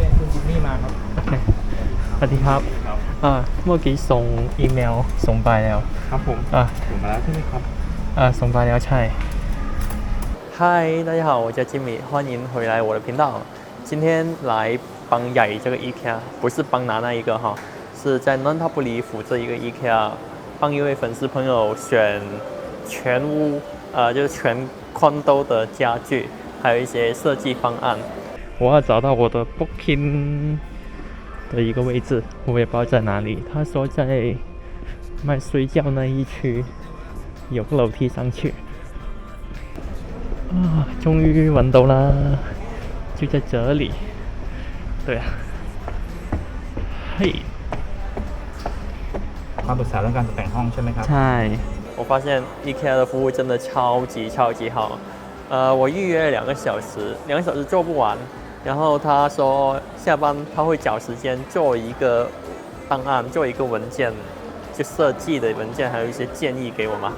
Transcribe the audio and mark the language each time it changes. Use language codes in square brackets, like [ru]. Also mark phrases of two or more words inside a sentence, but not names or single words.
[th] จิมมี่มาครับ โอเคสวัสดีครับเมื่อกี้ส่งอีเมลส่งไปแล้ว ครับผมส่งมาแล้วใช่ไหมครับ ส่งไปแล้วใช่ [zh] 嗨，大家好，我叫吉米，欢迎回来我的频道。今天来帮雅怡这个 IKEA， 不是帮拿那一个哈，是在南塔布里府这一个 IKEA， 帮一位粉丝朋友选全屋，就是全宽兜的家具，还有一些设计方案。我要找到我的 booking 的一个位置，我也不知道在哪里。他说在卖睡觉那一区，有个楼梯上去。终于揾到啦，就在这里。对啊，嘿。 [th] มาปรึกษาเรื่องการตกแต่งห้องใช่ไหมครับ [zh] ใช่我发现 IKEA 的服务真的超级好。我预约了2个小时，2个小时做不完。然后他说下班他会找时间做一个档案，做一个文件，就设计的文件，还有一些建议给我嘛。